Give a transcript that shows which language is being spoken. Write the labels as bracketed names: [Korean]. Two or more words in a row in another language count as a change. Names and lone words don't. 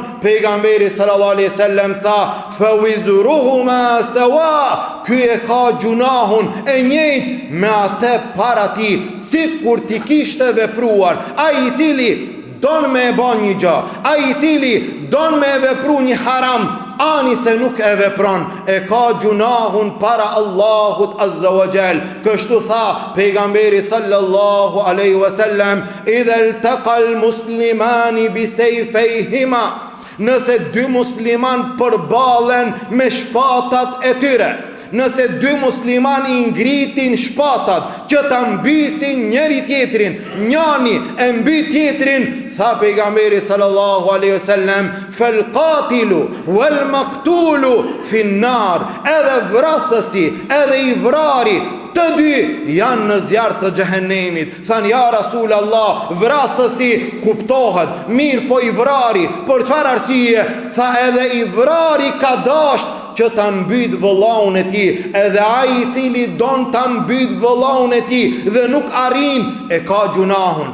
[Albanian] Pejgamberi [Arabic] صلى الله عليه وسلم [Albanian] tha: [Arabic] "فوزرهما سواء", [Albanian] ky e ka gjunahun e njëjtë me atë para ti, sikur ti kishte vepruar. Ai i cili don me e ban një gjë, ai i cili don me e vepru një haram, ani se nuk e vepron, e ka gjunahun para Allahut [Arabic] عز وجل. [Albanian] Kështu tha pejgamberi [Arabic] صلى الله عليه وسلم: "إذا التقى المسلمان بسيفيهما", [Albanian] nëse dy musliman përballen me shpatat e tyre, nëse dy musliman i ngritin shpatat që ta mbysin njëri tjetrin, njani e mby tjetrin, tha pejgamberi [Arabic] صلى الله عليه وسلم: "فالقاتل والمقتول في النار", [Albanian] edhe vrasësi edhe i vrari, të dy janë në zjarr të xhehenemit. Than: "Ja [Arabic] رسول الله, [Albanian] vrasësi kuptohet, mirë po i vrari, për çfarë arsye?" Tha: "Edhe i vrari ka dasht që ta mbyt vëllaun e tij, edhe ai i cili don ta mbyt vëllaun e tij dhe nuk arrin, e ka gjunahun.